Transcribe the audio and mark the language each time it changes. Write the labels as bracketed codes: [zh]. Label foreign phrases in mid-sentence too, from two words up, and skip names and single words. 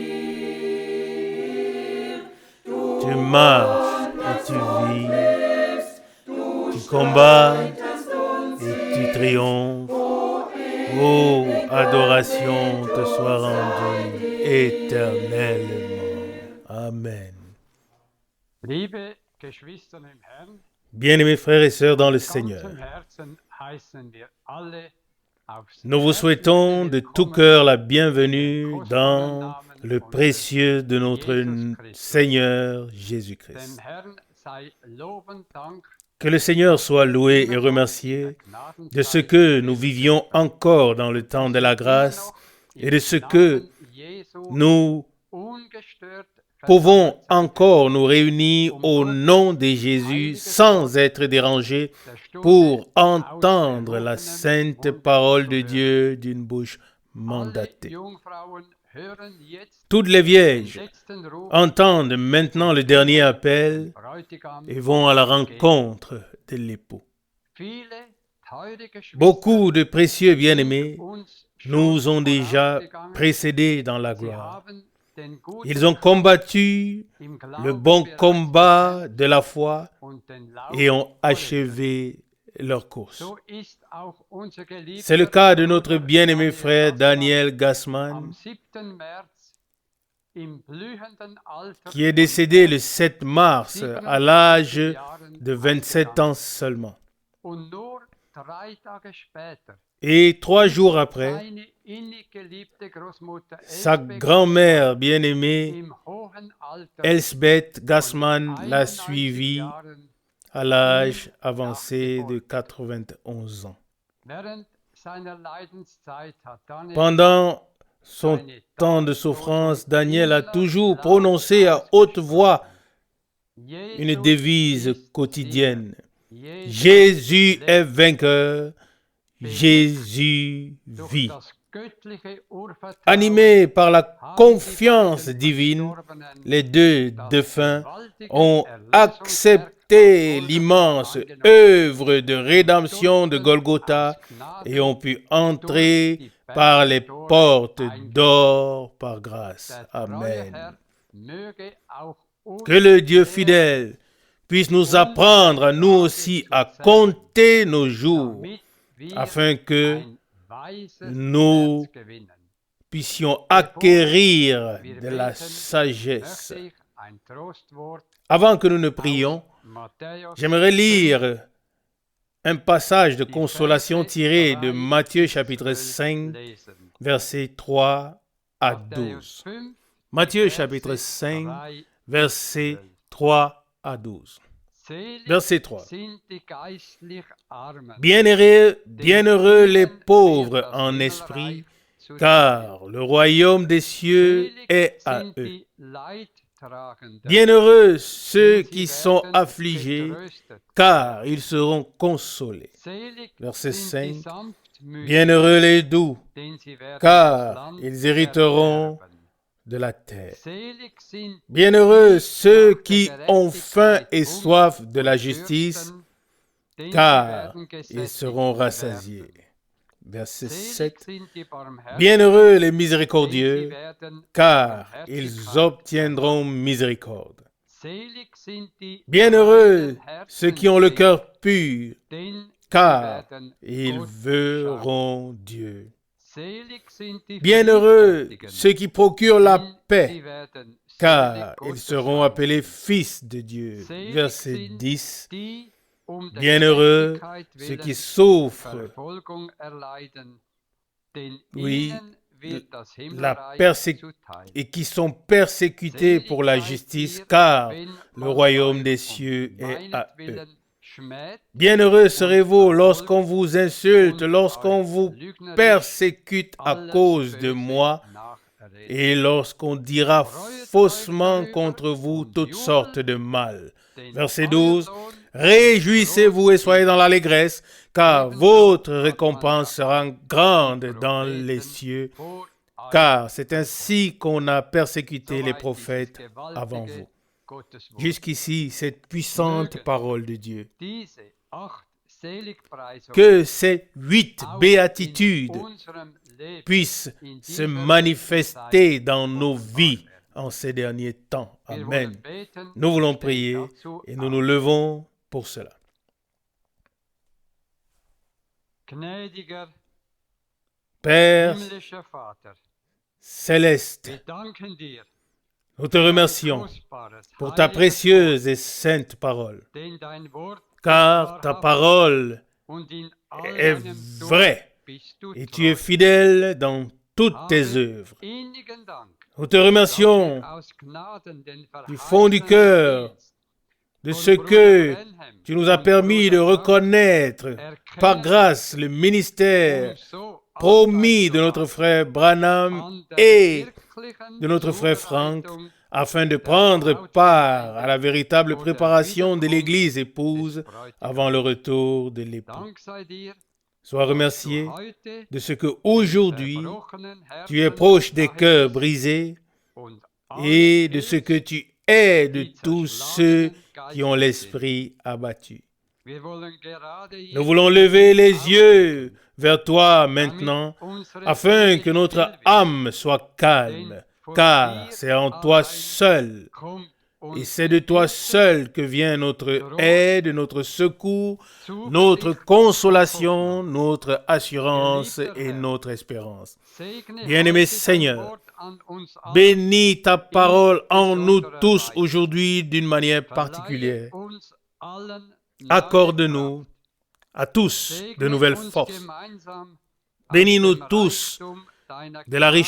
[fr] Tu marches et tu vis, tu combats et tu triomphes. Oh, adoration te soit rendue éternellement. Amen. [de] Liebe Geschwister im Herrn, [fr] Bien-aimés frères et sœurs dans le Seigneur, [de] ganzem Herzen heißen wir alle aufs [fr] nous vous souhaitons de tout cœur la bienvenue dans le précieux de notre Seigneur Jésus-Christ. [de] Dem Herrn sei Lob und Dank [fr] Que le Seigneur soit loué et remercié de ce que nous vivions encore dans le temps de la grâce et de ce que nous [de] ungestört [fr] pouvons encore nous réunir au nom de Jésus sans être dérangés pour entendre la sainte parole de Dieu d'une bouche [de] alle [fr] mandatée. [de] Jungfrauen hören jetzt [fr] Toutes les [de] den [fr] vierges [de] letzten Ruf [fr] entendent maintenant le dernier appel [de] Bräutigam [fr] et vont à la [de] entgegen. [fr] rencontre de l'époux. [de] Viele teure Geschwister [fr] Beaucoup de précieux [de] sind [fr] bien-aimés [de] uns [fr] nous [de] schon [fr] ont déjà [de] vorausgegangen. [fr] précédés dans la [de] Sie [fr] gloire. [de] haben den guten [fr] Ils ont [de] Kampf [fr] combattu [de] im [fr] le [de] Glauben [fr] bon [de] bereits [fr] combat [de] gekämpft [fr] de la foi [de] und den [fr] et [de] Lauf [fr] ont [de] vollendet. [fr] achevé leur course. [de] So ist auch unser [fr] C'est le [de] geliebter [fr] cas de notre [de] Bruder [fr] bien-aimé [de] Daniel [fr] frère [de] Gassmann [fr] Daniel [de] am [fr] Gassmann, [de] 7. März im blühenden Alter [fr] qui est [de] von [fr] décédé le [de] erst [fr] 7 mars à [de] 27 [fr] l'âge [de] Jahren [fr] de 27 [de] ausgegangen. [fr] ans seulement. [de] Und nur 3 Tage später [fr] Et 3 jours [de] ist [fr] après, [de] seine innig geliebte Großmutter [fr] sa [de] Elsbeth [fr] grand-mère bien-aimée, [de] im hohen Alter [fr] Elsbeth [de] von [fr] Gassmann, l'a [de] 91 [fr] suivi [de] Jahren [fr] à l'âge avancé de 91 ans. [de] während seiner Leidenszeit hat Daniel [fr] Pendant son [de] seine [fr] temps de [de] Danksagung [fr] souffrance, Daniel a [de] immer [fr] toujours [de] laut [fr] prononcé à haute voix [de] ausgesprochen. [fr] une [de] Jesus [fr] devise [de] ist [fr] quotidienne. [de] Sieger. Jesus [fr] Jésus [de] lebt. [fr] est vainqueur, Jésus [de] Durch [fr] vit. [de] das göttliche Urvertrauen [fr] Animés par la [de] haben die [fr] confiance [de] beiden [fr] divine, [de] Verstorbenen [fr] les deux [de] das [fr] défunts [de] gewaltige [fr] ont [de] Erlösungswerk [fr] accepté [de] von [fr] l'immense [de] Golgatha angenommen [fr] œuvre de rédemption de [de] durften [fr] Golgotha [de] aus Gnade [fr] et ont pu [de] durch [fr] entrer [de] die [fr] par les [de] Bergtore [fr] portes [de] eingehen. [fr] d'or par grâce. [de] Der treue [fr] Amen. [de] Herr möge auch uns [fr] Que le Dieu [de] lehren, [fr] fidèle puisse nous apprendre à nous aussi à compter nos jours [de] damit wir [fr] afin que [de] ein weises [fr] nous [de] Herz gewinnen. [fr] puissions acquérir de la sagesse. [de] Möchte ich ein Trostwort [fr] Avant que nous ne prions, [de] aus Matthäus [fr] j'aimerais [de] 5, [fr] lire un passage de [de] die [fr] consolation [de] Verse [fr] tiré de [de] 3 [fr] Matthieu [de] bis [fr] chapitre [de] 12 [fr] 5, [de] lesen. [fr] versets 3 à [de] Matthäus [fr] 12. [de] 5, [fr] Matthieu [de] die [fr] chapitre [de] Verse [fr] 5, [de] 3 [fr] versets [de] 12. [fr] 3 à 12. [de] Selig [fr] Verset 3. [de] sind die geistlich Armen, [fr] Bienheureux les [de] denen [fr] pauvres [de] wird das [fr] en [de] Himmelreich [fr] esprit, [de] zuteil. [fr] car le royaume des cieux [de] Selig [fr] est à [de] sind [fr] eux. [de] die Leidtragenden, [fr] Bienheureux ceux [de] denn [fr] qui [de] sie [fr] sont [de] werden [fr] affligés, [de] getröstet. [fr] car ils seront consolés. [de] Selig [fr] Verset [de] sind die [fr] 5. [de] Sanftmütigen, [fr] Bienheureux les doux, [de] denn sie werden das [fr] car [de] Land [fr] ils hériteront [de] ererben. [fr] de la terre. [de] Selig sind [fr] Bienheureux [de] die [fr] ceux [de] nach der [fr] qui ont faim [de] Gerechtigkeit [fr] et [de] hungern [fr] soif de la [de] und [fr] justice, [de] dürsten, denn sie [fr] car [de] werden [fr] ils [de] gesättigt [fr] seront [de] werden. [fr] rassasiés. Verset [de] Selig [fr] 7. [de] sind die Barmherzigen, [fr] Bienheureux les [de] denn sie [fr] miséricordieux, [de] werden [fr] car [de] Barmherzigkeit [fr] ils obtiendront [de] erlangen. [fr] miséricorde. [de] Selig sind die [fr] Bienheureux [de] reinen [fr] ceux qui ont le [de] Herzens [fr] cœur [de] sind, [fr] pur, [de] denn sie [fr] car [de] werden [fr] ils [de] Gott schauen. [fr] verront Dieu. [de] Selig sind die [fr] Bienheureux [de] Friedfertigen, [fr] ceux qui procurent la [de] denn [fr] paix, [de] sie werden Söhne [fr] car ils [de] Gottes [fr] seront appelés [de] heißen. [fr] fils de Dieu. [de] Selig [fr] Verset [de] sind [fr] 10. [de] die der [fr] Bienheureux [de] Gerechtigkeit [fr] ceux qui [de] willen [fr] souffrent, [de] Verfolgung erleiden, denn [fr] oui, [de] ihnen wird das [fr] la [de] Himmelreich [fr] persécution [de] zuteil. [fr] et qui sont persécutés [de] Selig [fr] pour la [de] seid [fr] justice, [de] ihr, [fr] car [de] wenn [fr] le [de] man [fr] royaume [de] euch [fr] des [de] um [fr] cieux est à eux. [de] meinetwillen schmäht [fr] Bienheureux [de] und [fr] serez-vous lorsqu'on [de] verfolgt [fr] vous insulte, [de] und [fr] lorsqu'on [de] euch [fr] vous [de] lügnerisch [fr] persécute à [de] alles [fr] cause de [de] Böse [fr] moi, [de] nachredet. [fr] et lorsqu'on dira [de] Freut [fr] faussement [de] euch [fr] contre [de] darüber [fr] vous [de] und [fr] toutes sortes [de] jubelt, [fr] de mal. [de] denn [fr] Verset [de] euer [fr] 12. [de] Lohn ist [fr] Réjouissez-vous [de] groß [fr] et soyez [de] im [fr] dans l'allégresse, car [de] Ebenso [fr] votre [de] hat man [fr] récompense sera [de] gehabt, [fr] grande [de] die [fr] dans les [de] Propheten [fr] cieux, [de] vor euch [fr] car c'est [de] verfolgt. [fr] ainsi qu'on a persécuté les [de] Soweit dieses [fr] prophètes avant [de] gewaltige [fr] vous. [de] Gotteswort. [fr] Jusqu'ici, cette puissante [de] Mögen [fr] parole de Dieu. [de] diese 8 Seligpreisungen [fr] Que ces 8 [de] auch [fr] béatitudes [de] in unserem Leben [fr] puissent [de] in [fr] se [de] dieser [fr] manifester [de] Zeit [fr] dans nos [de] offenbar [fr] vies [de] werden. [fr] en ces derniers temps. [de] Wir [fr] Amen. [de] wollen beten [fr] Nous voulons [de] und stehen [fr] prier [de] dazu [fr] et nous [de] auf. [fr] nous levons pour cela. [de] Gnädiger [fr] Père [de] himmlischer Vater, [fr] céleste, [de] wir danken dir [fr] nous te [de] für dein [fr] remercions [de] kostbares, [fr] pour ta [de] heiliges [fr] précieuse et sainte parole, [de] Wort, denn dein Wort [fr] car [de] ist [fr] ta [de] wahrhaftig [fr] parole [de] und in all [fr] est [de] deinem Tun [fr] vraie [de] bist du [fr] et tu es [de] treu. [fr] fidèle dans toutes tes [de] Habe [fr] œuvres. [de] innigen Dank, [fr] Nous te [de] dass [fr] remercions [de] wir aus Gnaden den [fr] du fond du [de] verheißenen [fr] cœur [de] Dienst [fr] de [de] von [fr] ce [de] Bruder [fr] que [de] Branham [fr] tu nous as [de] und [fr] permis de [de] Bruder [fr] reconnaître par [de] erkennen [fr] grâce le ministère [de] um so [fr] promis [de] Arbeit [fr] de [de] zu [fr] notre [de] machen [fr] frère Branham [de] an der [fr] et [de] wirklichen [fr] de notre frère Franck [de] Zubereitung [fr] afin de prendre part à la véritable préparation de l'Église [de] des [fr] épouse [de] Bräutigams. [fr] avant le retour de l'époux. [de] Dank sei dir, [fr] Sois [de] dass du [fr] remercié [de] heute [fr] de ce que [de] den [fr] aujourd'hui [de] zerbrochenen [fr] tu es [de] Herzen [fr] proche des [de] nahe [fr] cœurs [de] bist [fr] brisés [de] und [fr] et [de] allen [fr] de ce que [de] hilfst, [fr] tu aides [de] die [fr] tous ceux [de] zerschlagenen [fr] qui ont [de] Geistes sind. [fr] l'esprit abattu. [de] Wir wollen gerade [fr] Nous [de] jetzt [fr] voulons [de] zu [fr] lever [de] dir [fr] les yeux [de] aufblicken, [fr] vers toi [de] damit [fr] maintenant, [de] unsere [fr] afin [de] Seele [fr] que [de] still [fr] notre [de] wird. [fr] âme soit calme, [de] Denn von [fr] car [de] dir [fr] c'est en toi [de] allein [fr] seul, [de] kommt [fr] et c'est [de] unsere [fr] de toi [de] Hilfe, [fr] seul que vient notre [de] Trost, [fr] aide, notre secours, notre [de] Zuversicht und [fr] consolation, [de] Hoffnung. [fr] notre assurance [de] Geliebter [fr] et [de] Herr, [fr] notre espérance. [de] segne [fr] Bien-aimé [de] heute dein [fr] Seigneur, [de] Wort an uns allen [fr] bénis ta [de] in [fr] parole en nous [de] besonderer [fr] tous [de] Weise. [fr] aujourd'hui d'une manière [de] Verleihe [fr] particulière. [de] uns allen neue [fr] Accorde-nous [de] Kraft. [fr] à tous de [de] Segne [fr] nouvelles [de] uns [fr] forces. [de] gemeinsam aus [fr] Bénis-nous [de] dem [fr] tous [de] Reichtum deiner [fr] de la [de] Gnade